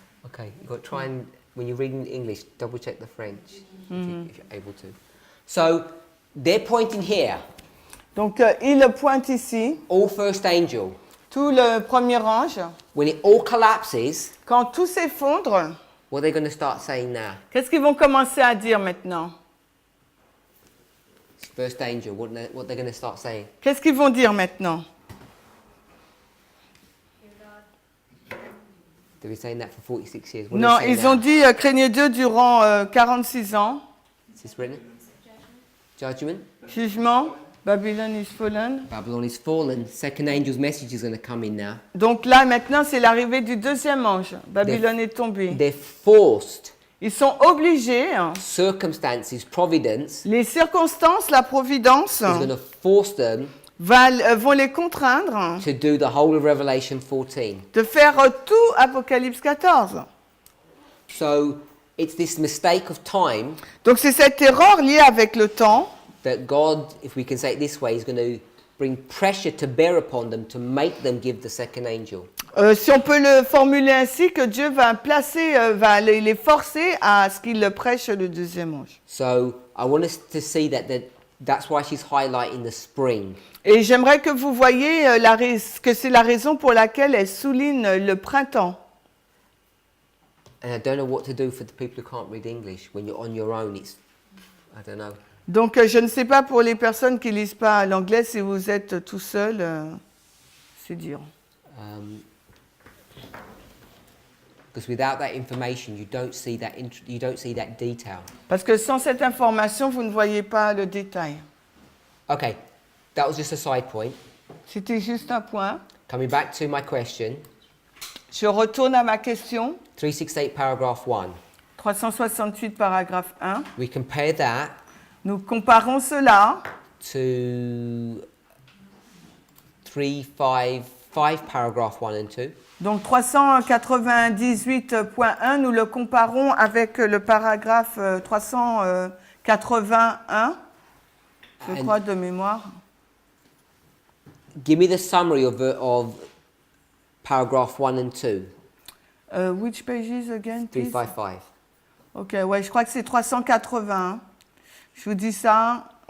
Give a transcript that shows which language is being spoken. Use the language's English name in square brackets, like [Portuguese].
[English] Okay, you've got to try and, when you're reading English, double check the French if you're able to. So they're pointing here, [French] Donc il pointe ici, [English] all first angel. [French] tout le premier ange. [English] When it all collapses, [French] Quand tout s'effondre, [English] what are they going to start saying now? [French] qu'est-ce qu'ils vont commencer à dire maintenant? [English] It's first angel, what they're going to start saying? [French] Qu'est-ce qu'ils vont dire maintenant? [English] They've been saying that for 46 years. What [French] Non, [English] are they saying [French] ils ont [English] now? [French] dit craignez Dieu durant 46 ans. [English] Is this written? Judgment. [French] Jugement, Babylone [English] is fallen. Babylon is fallen. Second angel's message is going to come in now. [French] Donc là, maintenant, c'est l'arrivée du deuxième ange. Babylone est tombée. [English] They're forced. [French] Ils sont obligés, [English] Circumstances, providence [French] les circonstances, la providence, [English] is going to force them [French] vont les contraindre [English] to do the whole of Revelation 14. [French] de faire tout Apocalypse 14. [English] So it's this mistake of time [French] Donc c'est cette erreur liée avec le temps [English] that God, if we can say it this way, is going to bring pressure to bear upon them to make them give the second angel. [French] si on peut le formuler ainsi, que Dieu va placer, va les forcer à ce qu'ils prêchent le deuxième ange. [English] So I want us to see that's why she's highlighting the spring. [French] Et j'aimerais que vous voyez que c'est la raison pour laquelle elle souligne le printemps. [English] And I don't know what to do for the people who can't read English. When you're on your own, it's, I don't know. [French] Donc, je ne sais pas pour les personnes qui lisent pas l'anglais, si vous êtes tout seul, c'est dur. [English] Because without that information, you don't see that detail. [French] Parce que sans cette information, vous ne voyez pas le détail. [English] Okay, that was just a side point. [French] C'était juste un point. [English] Coming back to my question, [French] Je retourne à ma question. [English] 368 paragraph 1. [French] 368 paragraphe 1. [English] We compare that [French] Nous comparons cela [English] to 355 paragraph 1 and 2. [French] Donc 398.1, nous le comparons avec le paragraphe 381, je crois de mémoire. [English] Give me the summary of paragraph 1 and 2. Which pages again, please? 355. [French] Ok, ouais, je crois que c'est 381. Je vous dis ça.